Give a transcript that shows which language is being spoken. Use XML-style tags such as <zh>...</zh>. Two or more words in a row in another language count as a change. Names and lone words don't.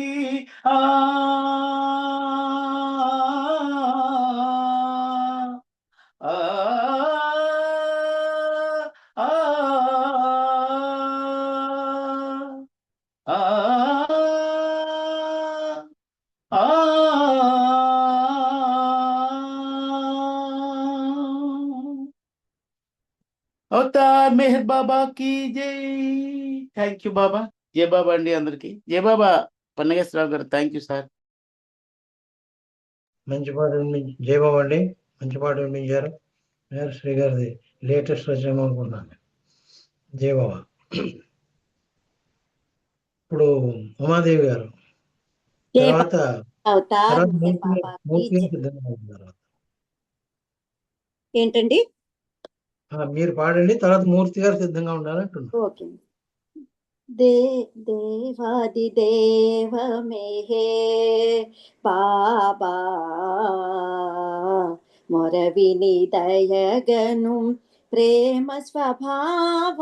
<te>ఆ ఆ ఆ ఆ ఆ అవతార్ మెహర్ బాబా की జై.</te> <en>thank you</en> <te>బాబా. జై బాబా అండి అందరికి. జై బాబా. పన్నగేశ్వరరావు గారు</te> <en>thank you sir.</en> <te>మంచి పాట జయబాబు అండి, మంచి పాట వినిపించారు. మేర్ శ్రీ గారిది లేటెస్ట్ రచన అనుకున్నాను. జయబాబా. ఇప్పుడు ఉమాదేవి గారు తర్వాత అవతార్ తర్వాత మెహర్ బాబా की మూర్తి जय. సిద్ధంగా ఉన్నారు. ఏంటండి? మీరు పాడండి, తర్వాత మూర్తి గారు సిద్ధంగా ఉండాలంటున్నారు. ఓకే. దేవాది దేవ మెహర్ బాబా మొరవిని దయగను ప్రేమ స్వభావ.</te>